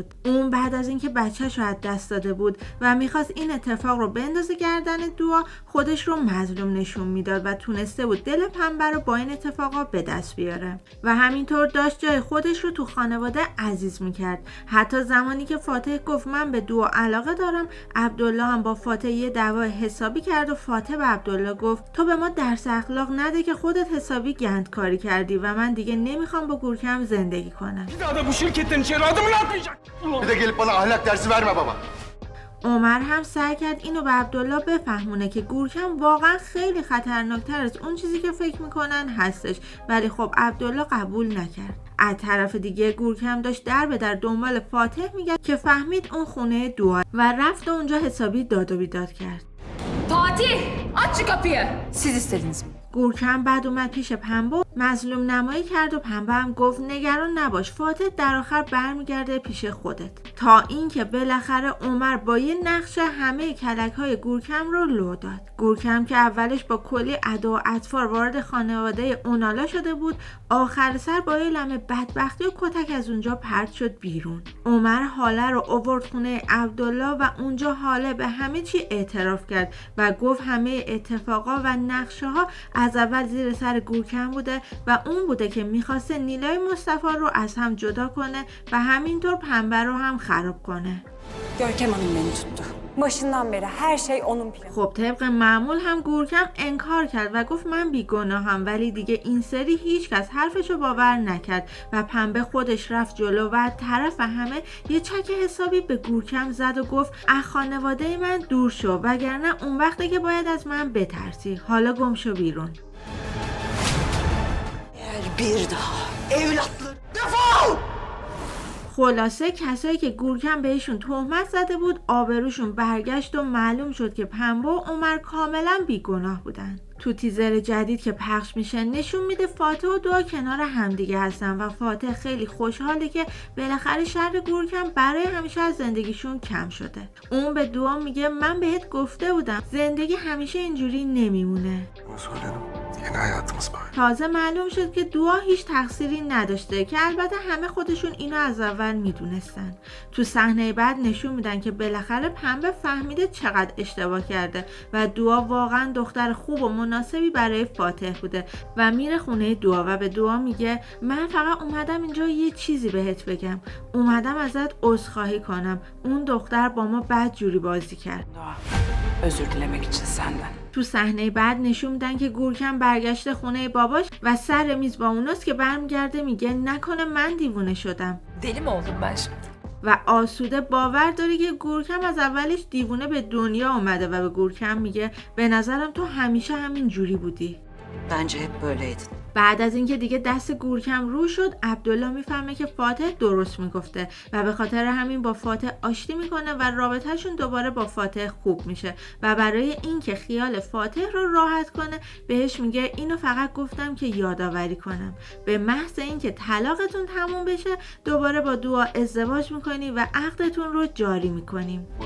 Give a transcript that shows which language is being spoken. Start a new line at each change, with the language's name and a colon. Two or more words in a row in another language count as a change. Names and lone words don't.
Persian: اون بعد از اینکه بچه‌ش رو از دست داده بود و میخواست این اتفاق رو بندازه گردن دعا، خودش رو مظلوم نشون میداد و تونسته بود دل پنبه رو با این اتفاقا به دست بیاره و همینطور داشت جای خودش رو تو خانواده عزیز میکرد. حتی زمانی که فاتح گفت من به دعا علاقه دارم، عبدالله هم با فاتح یه دعوای حسابی کرد و فاتح به عبدالله گفت تو به ما درس اخلاق نده که خودت حسابی گندکاری کردی و من دیگه نمیخوام با گورکم زندگی کنم.
Turkish: Bir daha da bu şirketten içeri adımını atmayacak. Bir de gelip bana ahlak dersi verme baba.
Persian: عمر هم سعی کرد اینو به عبدالله بفهمونه که گورکم واقعا خیلی خطرناکتر از اون چیزی که فکر میکنن هستش، ولی خب عبدالله قبول نکرد. از طرف دیگه گورکم dاشت در به در دنبال فاتح میگشت که فهمید اون خونه دعا و رفت و اونجا حسابی داد و بیداد کرد.
Turkish: Fatih! Aç şu kapıyı! Siz istediniz mi?
Persian: گورکم بعد اومد پیش پنبه و مظلوم نمایی کرد و پنبه هم گفت نگران نباش، فاتح در آخر برمیگرده پیش خودت. تا اینکه بالاخره عمر با یه نقشه همه کلک‌های گورکم رو لو داد. گورکم که اولش با کلی ادا و اطفار وارد خانواده اونالا شده بود، آخر سر با یه لمه بدبختی و کتک از اونجا پرت شد بیرون. عمر حاله رو آورد خونه عبدالله و اونجا حاله به همه چی اعتراف کرد و گفت همه اتفاقا و نقشه ها از اول زیر سر گورکم بوده و اون booده که میخواسته نیلای مصطفی رو از هم جدا کنه و همینطور پنبه رو هم خراب کنه.
Turkish: Görkem Hanım beni tuttu. Başından beri her şey onun planı.
Persian: خب طبق معمول هم گورکم انکار کرد و گفت من بیگناهم، ولی دیگه این سری هیچ کس حرفشو باور نکرد و پنبه خودش رفت جلو و طرف همه یه چک حسابی به گورکم زد و گفت از خانواده من دور شو وگرنه اون وقته که باید از من بترسی، حالا گم شو بیرون.
Turkish: Eğer bir daha evlatları defol!
Persian: خلاصه کسایی که گورکم بهشون تهمت زده بود آبروشون برگشت و معلوم شد که پنبه و عمر کاملا بیگناه بودن. تو تیزر جدید که پخش میشه نشون میده فاتح و دعا کنار همدیگه هستن و فاتح خیلی خوشحاله که بالاخره شر گورکم برای همیشه از زندگیشون کم شده. اون به دعا میگه من بهت گفته بودم زندگی همیشه اینجوری نمیمونه.
Turkish: Yeni hayatımız var.
Persian: تازه معلوم شد که دعا هیچ تقصیری نداشته که البته همه خودشون اینو از اول میدونستن. تو صحنه بعد نشون میدن که بالاخره پنبه فهمیده چقدر اشتباه کرده و دعا واقعا دختر خوب و مناسبی برای فاتح بوده و میره خونه دعا و به دعا میگه من فقط اومدم اینجا یه چیزی بهت بگم، اومدم ازت عذرخواهی کنم، اون دختر با ما بد جوری بازی کرد.
Turkish: Doğa, özür dilemek için senden.
Persian: تو صحنه بعد نشون میدن که گورکم برگشته خونه باباش و سر میز با اوناست که برمیگرده میگه نکنه من دیوونه شدم
Turkish: Deli mi oldum ben şimdi?
Persian: و آسوده باور داره که گورکم از اولش دیوونه به دنیا اومده و به گورکم میگه به نظرم تو همیشه همین جوری بودی.
Turkish: Bence hep böyleydi.
Persian: بعد از اینکه دیگه دست گورکم رو شد عبدالله میفهمه که فاتح درست میگفته و به خاطر همین با فاتح آشتی میکنه و رابطهشون دوباره با فاتح خوب میشه و برای اینکه خیال فاتح رو راحت کنه بهش میگه اینو فقط گفتم که یادآوری کنم، به محض اینکه طلاقتون تموم بشه دوباره با دعا ازدواج میکنی و عقدتون رو جاری میکنیم.